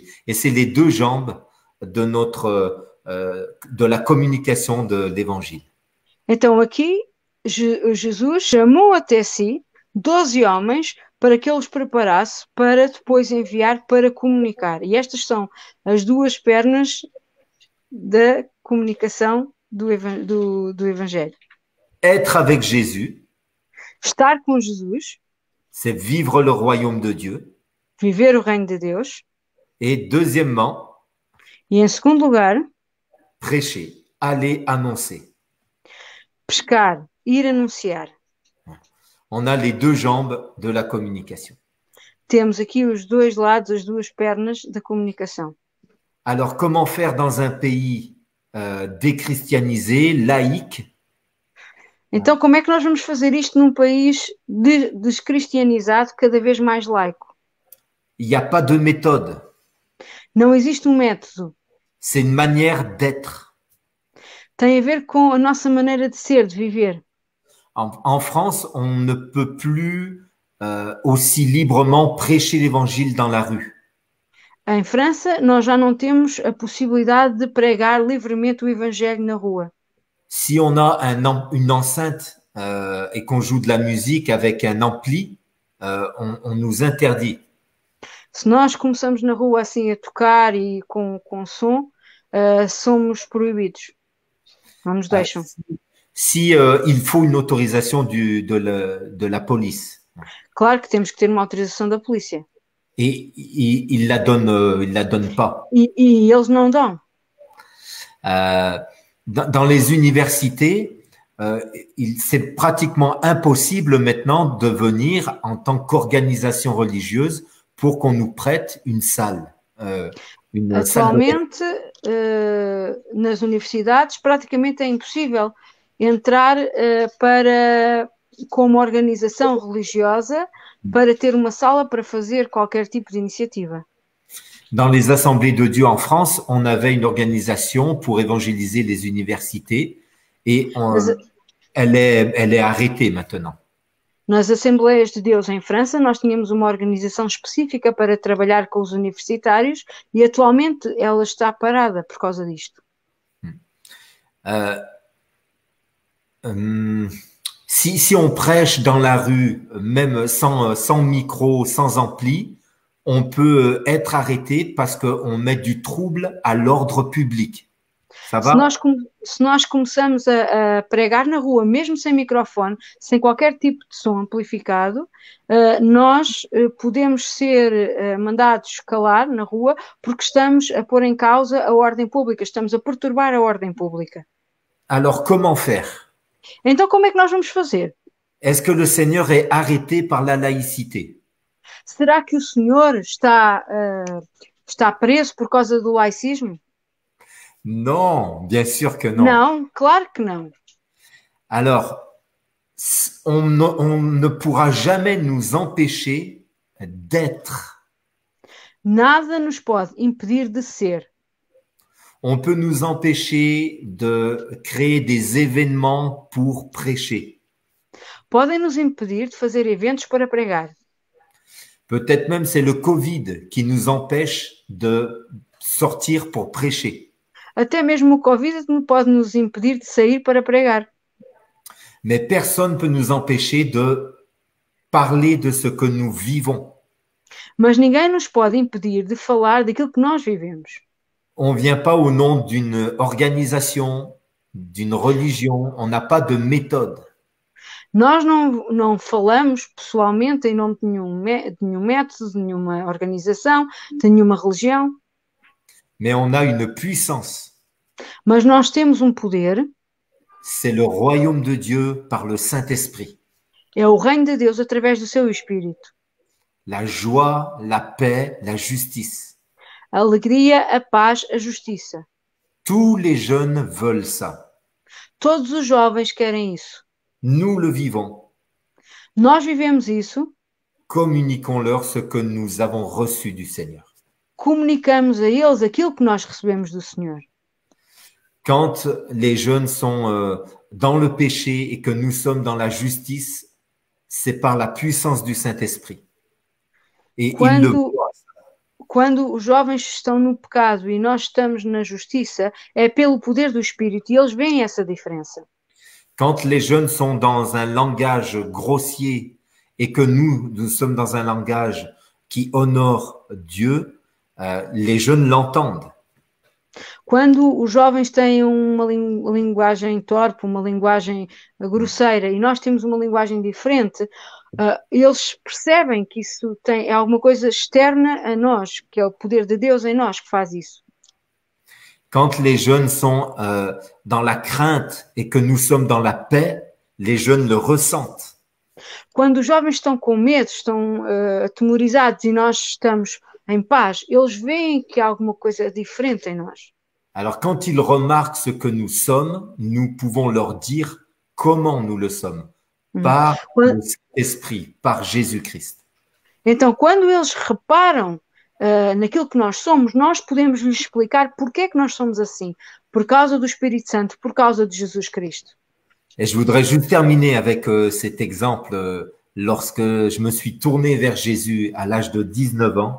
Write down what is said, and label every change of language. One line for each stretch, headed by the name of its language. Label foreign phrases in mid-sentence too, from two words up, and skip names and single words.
French: Et c'est les deux jambes de de la communication de l'évangile.
Portuguese: Então aqui, Jesus chamou até si 12 homens para que ele os preparasse para depois enviar para comunicar. E estas são as duas pernas da comunicação do Evangelho.
French: Être avec Jésus,
Portuguese: Estar com Jesus,
French: c'est vivre le royaume de Dieu.
Portuguese: viver o reino de Deus.
French: Et deuxièmement,
Portuguese: E em segundo lugar,
French: prêcher, aller annoncer.
Portuguese: pescar, ir anunciar.
French: On a les deux jambes de la communication.
Portuguese: Temos aqui os dois lados, as duas pernas da comunicação.
French: Alors, comment faire dans un pays déchristianisé, laïque?
Portuguese: Então, como é que nós vamos fazer isto num país descristianizado, cada vez mais laico?
French: Il n'y a pas de méthode.
Portuguese: Não existe um método.
French: C'est une manière d'être.
Portuguese: Tem a ver com a nossa maneira de ser, de viver.
French: En France, on ne peut plus aussi librement prêcher l'évangile dans la rue.
Portuguese: Em França, nós já não temos a possibilidade de pregar livremente o Evangelho na rua.
French: Si on a une enceinte et qu'on joue de la musique avec un ampli, on nous interdit.
Portuguese: Se nós começamos na rua assim a tocar e com som, somos proibidos. Não nos deixam.
French: Si il faut une autorisation de la police.
Portuguese: Claro que temos que ter uma autorização da polícia.
French: Et il la donne pas.
Portuguese: E eles não dão.
French: Dans les universités, c'est pratiquement impossible maintenant de venir en tant qu'organisation religieuse pour qu'on nous prête une salle.
Portuguese: Atualmente, nas universidades, praticamente é impossível entrar como organização religiosa para ter uma sala para fazer qualquer tipo de iniciativa.
French: Dans les assemblées de Dieu en France, on avait une organisation pour évangéliser les universités et elle est arrêtée maintenant.
Portuguese: Nas Assembleias de Deus em França, nós tínhamos uma organização específica para trabalhar com os universitários e atualmente ela está parada por causa disto.
French: Si on prêche dans la rue, même sans micro, sans ampli, on peut être arrêté parce qu'on met du trouble à l'ordre public. Ça va?
Portuguese: Se nós começamos a pregar na rua, mesmo sem microfone, sem qualquer tipo de som amplificado, nós podemos ser mandados calar na rua porque estamos a pôr em causa a ordem pública, estamos a perturbar a ordem pública.
French: Alors, comment faire?
Portuguese: Então, como é que nós vamos fazer?
French: Est-ce que le Seigneur est arrêté par la laïcité?
Portuguese: Será que o Senhor está preso por causa do laicismo?
French: Non, bien sûr que non.
Portuguese: Não, claro que não.
French: Alors, on ne pourra jamais nous empêcher d'être.
Portuguese: Nada nos pode impedir de ser.
French: On peut nous empêcher de créer des événements pour prêcher.
Portuguese: Podem nos impedir de fazer eventos para pregar.
French: Peut-être même c'est le Covid qui nous empêche de sortir pour prêcher.
Portuguese: Até mesmo o Covid pode nos impedir de sair para pregar.
French: Mais personne ne peut nous empêcher de parler de ce que nous vivons.
Portuguese: Mas ninguém nos pode impedir de falar daquilo que nós vivemos.
French: On ne vient pas au nom d'une organisation, d'une religion. On n'a pas de méthode.
Portuguese: Nós não falamos pessoalmente em nome de nenhum método, de nenhuma organização, de nenhuma religião,
French: mais on a une puissance.
Portuguese: mas nós temos um poder,
French: C'est le royaume de Dieu par le Saint-Esprit.
Portuguese: é o reino de Deus através do seu Espírito.
French: La joie, la paix, la justice.
Portuguese: A alegria, a paz, a justiça.
French: Tous les jeunes veulent ça.
Portuguese: Todos os jovens querem isso.
French: Nous le vivons.
Portuguese: Nós vivemos isso,
French: Communiquons-leur ce que nous avons reçu du Seigneur.
Portuguese: comunicamos a eles aquilo que nós recebemos do Senhor.
French: Quand les jeunes sont dans le péché et que nous sommes dans la justice, c'est par la puissance du Saint-Esprit. Et ils le voient.
Portuguese: Quando os jovens estão no pecado e nós estamos na justiça, é pelo poder do Espírito e eles veem essa diferença.
French: Quand les jeunes sont dans un langage grossier et que nous sommes dans un langage qui honore Dieu, les jeunes l'entendent.
Portuguese: Quando os jovens têm uma linguagem torpe, uma linguagem grosseira e nós temos uma linguagem diferente, eles percebem que isso é alguma coisa externa a nós, que é o poder de Deus em nós que faz isso.
French: Quand les jeunes sont dans la crainte et que nous sommes dans la paix, les jeunes le ressentent.
Portuguese: Quando os jovens estão com medo, estão atemorizados e nós estamos em paz, eles veem que há alguma coisa diferente em nós.
French: Alors quand ils remarquent ce que nous sommes, nous pouvons leur dire comment nous le sommes, par le Saint-Esprit, par Jésus-Christ.
Portuguese: Então, quando eles reparam naquilo que nós somos, nós podemos lhes explicar porque é que nós somos assim, por causa do Espírito Santo, por causa de Jesus Cristo.
French: Et je voudrais juste terminer avec cet exemple lorsque je me suis tourné vers Jésus à l'âge de 19 ans.